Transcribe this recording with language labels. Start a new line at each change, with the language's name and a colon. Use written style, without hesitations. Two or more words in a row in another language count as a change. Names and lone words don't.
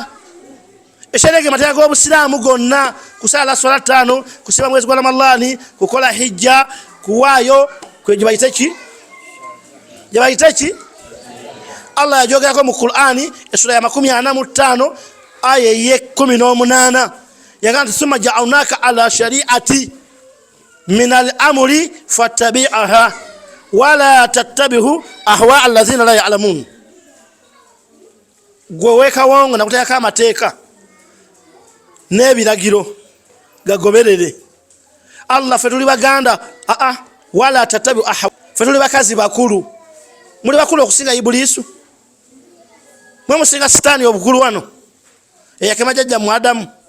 Ganda: Eshariya ge mateeka g'Obusiraamu gonna: kusala swala 5, kusiba mwezi gwa Ramadhani, kukola hijja, kuwaayo gye bayita ki. Allah yajogerako mu Qur'ani essura ya 45 aya ye 18 yagamba
Arabic: ثم جعلناك على شريعة من الأمر فاتبعها ولا تتبع أهواء الذين لا يعلمون.
Ganda: Gwe wekawongo nakuteekako amateeka n'ebiragiro gagoberere. Allah fe tuli Baganda,
Arabic: ولا تتبع أهواء,
Ganda: fe tuli bakazi bakulu. Muli bakulu okusinga Ibulisu, mwe musinga Sitaani obukulu wano eyakema jjajja mu Adamu.